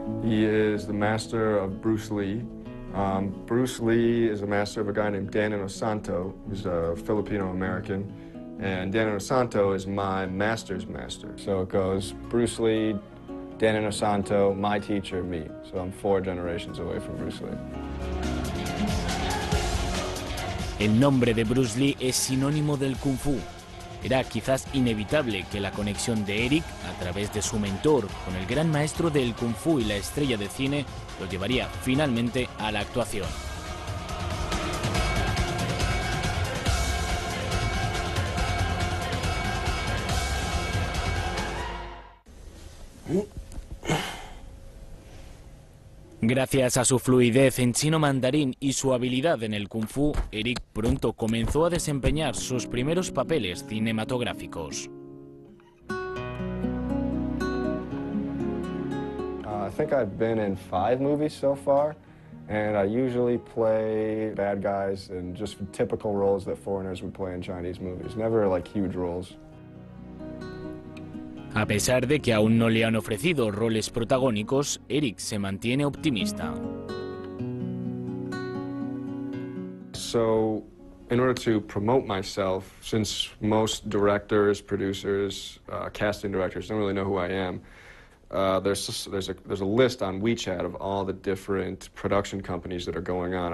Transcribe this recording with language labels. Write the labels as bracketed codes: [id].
[en] He is the master of Bruce Lee. Bruce Lee is a master of a guy named Dan Inosanto, who's a Filipino-American. And Dan Inosanto is my master's master. So it goes Bruce Lee, Dan Inosanto, my teacher, me. So I'm 4 generations away from Bruce Lee. [es] El nombre de Bruce Lee es sinónimo del Kung Fu. Era quizás inevitable que la conexión de Eric, a través de su mentor, con el gran maestro del Kung Fu y la estrella de cine, lo llevaría finalmente a la actuación. Gracias a su fluidez en chino mandarín y su habilidad en el Kung Fu, Eric pronto comenzó a desempeñar sus primeros papeles cinematográficos. [en] I think I've been in 5 movies so far, and I usually play bad guys in just typical roles that foreigners would play in Chinese movies, never like huge roles. [es] A pesar de que aún no le han ofrecido roles protagónicos, Eric se mantiene optimista. [en] So, in order to promote myself, since most directors, producers, casting directors don't really know who I am, there's a list on WeChat of all the different production companies that are going on.